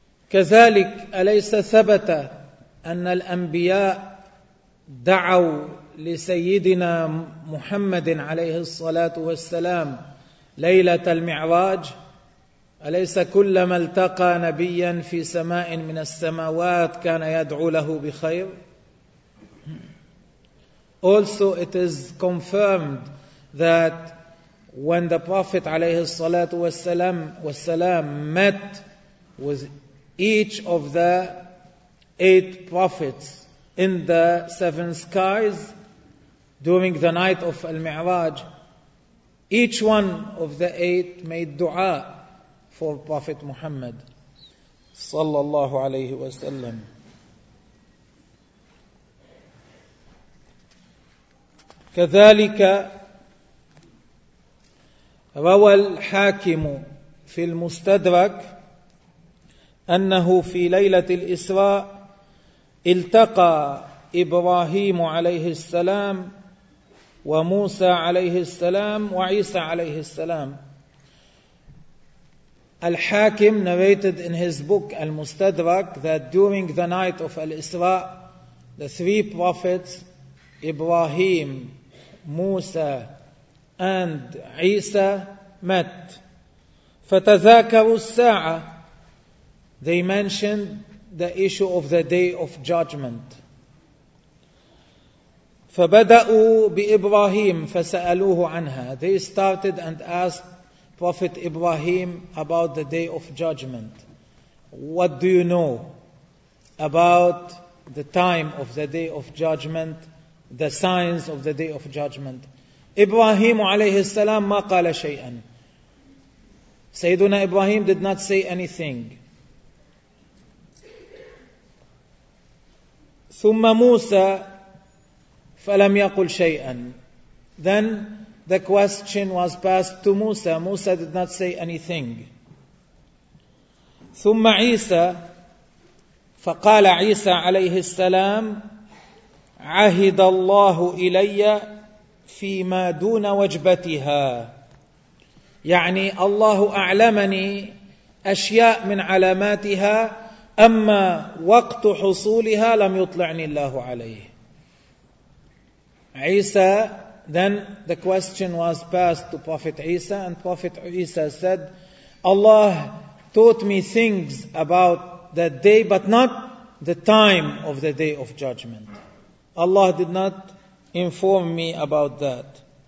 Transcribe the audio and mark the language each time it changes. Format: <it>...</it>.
<ar>كذلك أليس ثبت أن الأنبياء دعوا لسيدنا محمد عليه الصلاة والسلام ليلة المعراج؟ أليس كلما التقى نبيا في سماء من السماوات كان يدعو له بخير؟</ar> <en>Also it is confirmed that when the Prophet</en> <ar>عليه الصلاة والسلام</ar> <en>met with each of the eight prophets in the seven skies during the night of Al-Mi'raj, each one of the eight made dua for Prophet Muhammad</en> <ar>صلى الله عليه وسلم. كذلك روى الحاكم في المستدرك أنه في ليلة الإسراء التقى إبراهيم عليه السلام وموسى عليه السلام وعيسى عليه السلام.</ar> <en>Al-Hakim narrated in his book Al-Mustadrak that during the night of Al-Isra, the three prophets, Ibrahim, Musa, and Isa, met.</en> <ar>فَتَذَاكَرُوا السَّاعَةِ</ar> <en>They mentioned the issue of the day of judgment.</en> <ar>فَبَدَأُوا بِإِبْرَاهِيمِ فَسَأَلُوهُ عَنْهَا</ar> <en>They started and asked Prophet Ibrahim about the day of judgment. What do you know about the time of the day of judgment, the signs of the day of judgment?</en> <ar>Ibrahim عليه السلام ما قال شيئا.</ar> <en>Sayyiduna Ibrahim did not say anything.</en> <ar>ثم موسى فلم يقل شيئا.</ar> <en>Then the question was passed to Musa. Musa did not say anything.</en> <ar>ثم عيسى فقال عيسى عليه السلام عهد الله إلي فيما دون وجبتها يعني الله أعلمني أشياء من علاماتها أما وقت حصولها لم يطلعني الله عليه.</ar> <en>عيسى Then the question was passed to Prophet Isa, and Prophet Isa said, Allah taught me things about that day, but not the time of the day of judgment. Allah did not inform me about that.</en>